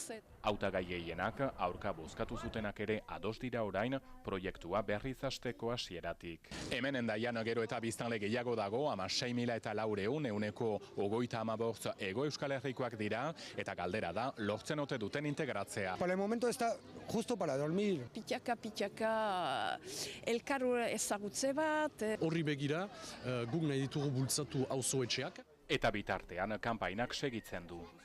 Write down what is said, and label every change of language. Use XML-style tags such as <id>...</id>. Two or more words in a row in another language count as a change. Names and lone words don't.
<eu>Hautagai gehienak aurka bozkatu zutenak ere ados dira orain proiektua berriz hasteko hasieratik. Hemen Hendaian gero eta biztanle gehiago dago, 6.400 ehuneko 35 Hego Euskal Herrikoak dira eta galdera da lortzen ote duten integratzea.</eu> <es>Por el momento está justo para dormir.</es> <eu>Pitaka elkar ezagutze bat. Horri begira, guk nahi ditugu bultzatu auzoetxeak. Eta bitartean kanpainak segitzen du.</eu>